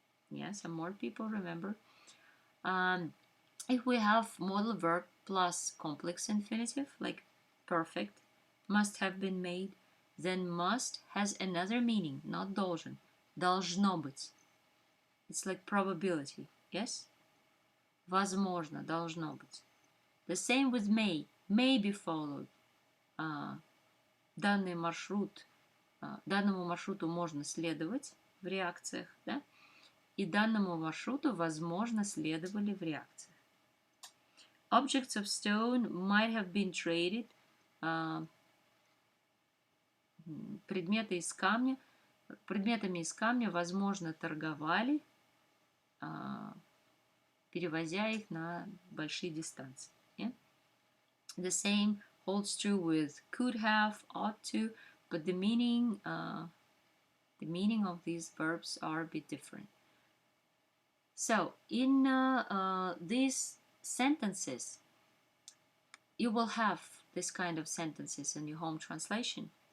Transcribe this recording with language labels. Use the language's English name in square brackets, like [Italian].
[English] Yeah, some more people remember. If we have modal verb plus complex infinitive, like perfect, must have been made, then must has another meaning, not должен. [Russian] Должно быть. [English] It's like probability, yes? [Russian] Возможно, должно быть. [English] The same with may be followed. [Russian] Данный маршрут, данному маршруту можно следовать в реакциях, да? И данному маршруту, возможно, следовали в реакциях. [English] Objects of stone might have been traded. [Russian] Предметами из камня, возможно, торговали, перевозя их на большие дистанции. [English] Yeah? The same holds true with could have, ought to, but the meaning of these verbs are a bit different. So, in these sentences, you will have this kind of sentences in your home translation.